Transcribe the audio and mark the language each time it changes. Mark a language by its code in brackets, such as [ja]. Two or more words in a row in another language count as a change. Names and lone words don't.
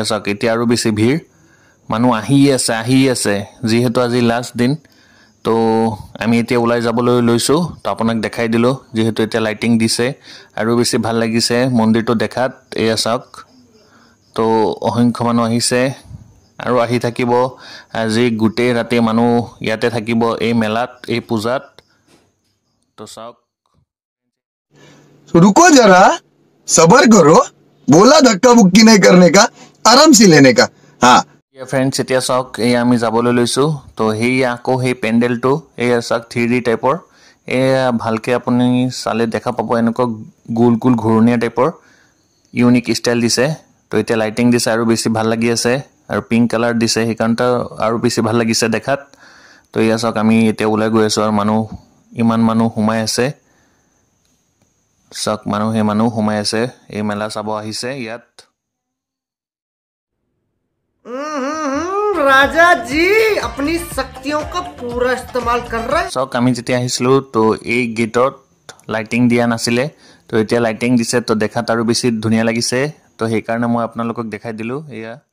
[as] চাওক এতিয়া আৰু বেছি ভিৰ মানুহ আহি আছে যিহেতু আজি লাষ্ট দিন তো আমি এতিয়া ওলাই যাবলৈ লৈছো তো আপোনাক দেখাই দিলো যেহেতু এতিয়া লাইটিং দিছে আৰু বেছি ভাল লাগিছে মন্দিৰটো দেখাত এয়া চাওক তো অসংখ্য মানুহ আহিছে আৰু আহি থাকিব আজি গোটেই ৰাতি মানুহ ইয়াতে থাকিব এই মেলাত এই পূজাত [hi] तो साहब रुको जरा सबर करो बोला धक्का बुक्की नहीं करने का आराम से लेने का हाँ [as] ये फ्रेंड्स এতিয়া চাওক এই আমি যাবলৈ লৈছো তো হেই আকো হেই পেন্ডেলটো এই চাওক 3D টাইপৰ এই ভালকে আপুনি চালে দেখা পাব এনেকৈ গোল গোল ঘূৰণীয়া টাইপৰ [en] unique style [as] দিছে তো এতিয়া লাইটিং দিছে আৰু বেছি ভাল লাগি আছে আৰু [en] pink color [as] দিছে সেইকাৰণে আৰু বেছি ভাল লাগিছে দেখাত তো এই চাওক আমি এতিয়া ওলাই গৈ আছো আৰু মানুহ ইমান মানুহ হুমাই আছে সক মানুহ হুমাই আছে এই মেলা চাব আহিছে ইয়াত [hi] राजा जी अपनी शक्तियों का पूरा इस्तेमाल कर रहे हैं [as] सक আমি যেতিয়া আহিছিলো তো এই গেটত লাইটিং দিয়া নাছিলে তো এতিয়া লাইটিং দিছে তো দেখাত আৰু বেছি ধুনীয়া লাগিছে তো সেই কাৰণে মই আপোনালোকক দেখাই দিলো এয়া